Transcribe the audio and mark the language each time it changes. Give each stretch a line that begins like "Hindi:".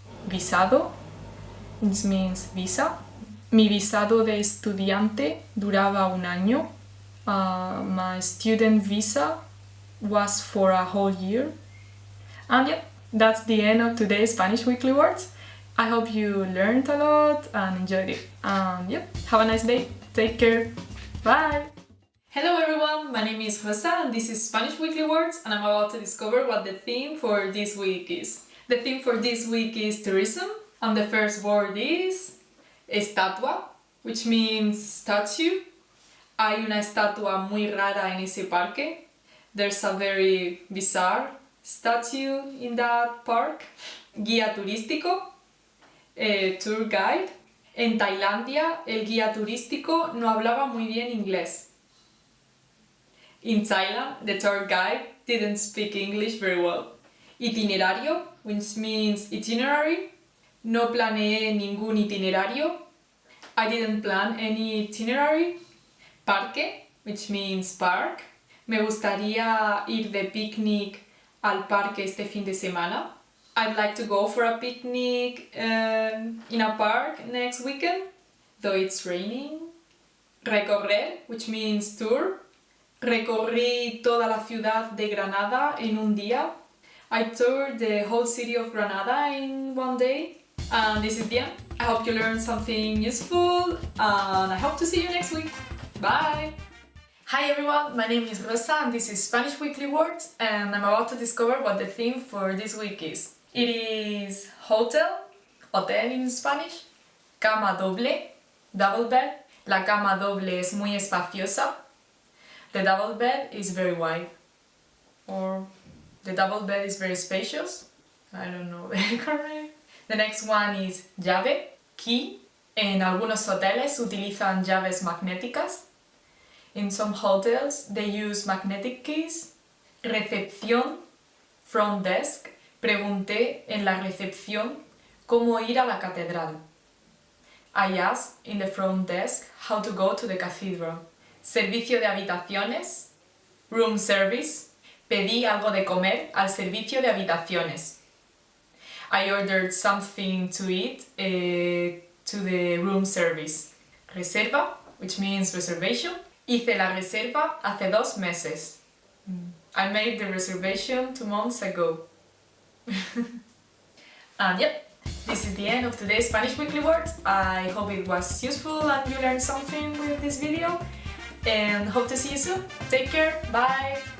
English: Visado, this means visa.
Spanish: Mi visado de estudiante duraba un año.
English: My student visa was for a whole year. And yeah, that's the end of today's Spanish Weekly Words. I hope you learned a lot and enjoyed it. And yeah, have a nice day. Take care. Bye. Hello everyone, my name is Rosa and this is Spanish Weekly Words and I'm about to discover what the theme for this week is. The theme for this week is tourism and the first word is estatua, which means statue.
Spanish: Hay una estatua muy rara en ese parque.
English: There's a very bizarre statue in that park. Guía turístico, tour guide.
Spanish: En Tailandia, el guía turístico no hablaba muy bien inglés.
English: In Thailand, the tour guide didn't speak English very well.
Spanish: Itinerario,
English: which means itinerary.
Spanish: No planeé ningún itinerario.
English: I didn't plan any itinerary. Parque, which means park.
Spanish: Me gustaría ir de picnic al parque este fin de semana.
English: I'd like to go for a picnic in a park next weekend, though it's raining. Recorrer, which means tour.
Spanish: Recorrí toda la ciudad de Granada en un día.
English: I toured the whole city of Granada in one day. And this is the end. I hope you learned something useful and I hope to see you next week. Bye! Hi everyone, my name is Rosa and this is Spanish Weekly Words and I'm about to discover what the theme for this week is. It is hotel in Spanish, cama doble, double bed.
Spanish: La cama doble es muy espaciosa.
English: The double bed is very wide. Or the double bed is very spacious. I don't know the correct. The next one is llave, key.
Spanish: En algunos hoteles utilizan llaves magnéticas.
English: In some hotels they use magnetic keys. Recepción, front desk.
Spanish: Pregunté en la recepción cómo ir a la catedral.
English: I asked in the front desk how to go to the cathedral.
Spanish: Servicio de habitaciones,
English: room service.
Spanish: Pedí algo de comer al servicio de habitaciones.
English: I ordered something to eat to the room service. Reserva, which means reservation.
Spanish: Hice la reserva hace 2 meses.
English: I made the reservation 2 months ago. And yep, this is the end of today's Spanish Weekly Words. I hope it was useful and you learned something with this video. And hope to see you soon. Take care. Bye.